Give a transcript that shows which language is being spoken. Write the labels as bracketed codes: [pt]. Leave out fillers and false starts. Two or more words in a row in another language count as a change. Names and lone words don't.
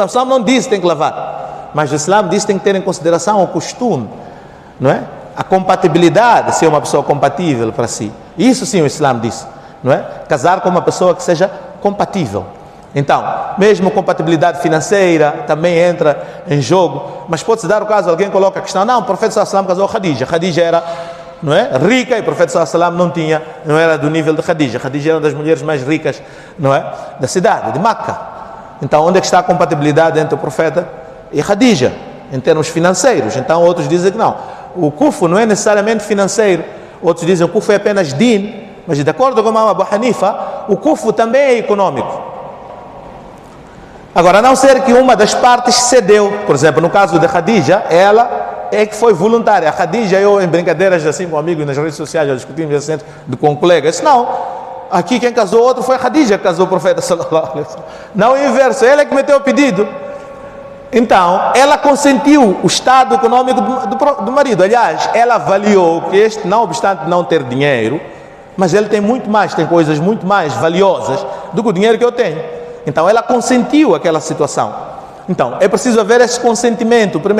[pt] O Islã não diz que tem que lavar, mas o Islã diz que tem que ter em consideração o costume, não é? A compatibilidade, ser uma pessoa compatível para si. Isso sim o Islã diz, não é? Casar com uma pessoa que seja compatível. Então, mesmo compatibilidade financeira também entra em jogo. Mas pode-se dar o caso, alguém coloca a questão, não, o profeta [ar] صلى الله عليه وسلم [pt] casou Khadija. Khadija era, não é, rica, e o profeta [ar] صلى الله عليه وسلم [pt] não tinha, não era do nível de Khadija. Khadija era uma das mulheres mais ricas, não é, da cidade, de Meca. Então, onde é que está a compatibilidade entre o profeta e Khadija, em termos financeiros? Então, outros dizem que não. O kufu não é necessariamente financeiro. Outros dizem que o kufu é apenas din. Mas, de acordo com o Imam Abu Hanifa, o kufu também é econômico. Agora, a não ser que uma das partes cedeu. Por exemplo, no caso de Khadija, ela é que foi voluntária. A Khadija, eu em brincadeiras assim com amigos nas redes sociais, já discutimos assim com colegas. Não, aqui quem casou outro foi a Khadija que casou o profeta [ar] صلى الله عليه وسلم. [pt] Não o inverso, ela é que meteu o pedido. Então, ela consentiu o estado econômico do marido. Aliás, ela avaliou que este, não obstante não ter dinheiro, mas ele tem muito mais, tem coisas muito mais valiosas do que o dinheiro que eu tenho. Então ela consentiu aquela situação. Então é preciso haver esse consentimento primeiro.